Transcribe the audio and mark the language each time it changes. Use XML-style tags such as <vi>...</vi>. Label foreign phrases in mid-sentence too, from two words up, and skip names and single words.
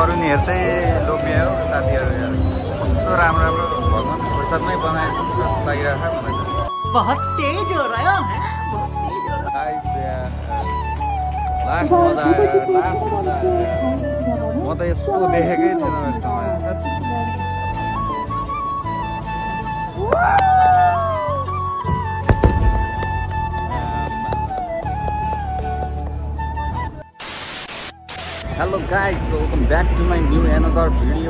<ne>हेर्दै लोभ्यायो साथीहरू यार। कस्तो राम्रो राम्रो भगवान फुर्सदमै बनाएको जस्तो लागिरहेको छ मलाई त।</ne> <hi>बहुत तेज हो रहा है, बहुत तेज हो रहा है।</hi> <ne>लास्ट मजा आयो, लास्ट मजा आयो। म त यस्तो देखेकै थिएन</ne> <en>hello guys, welcome back to my new another video.</en>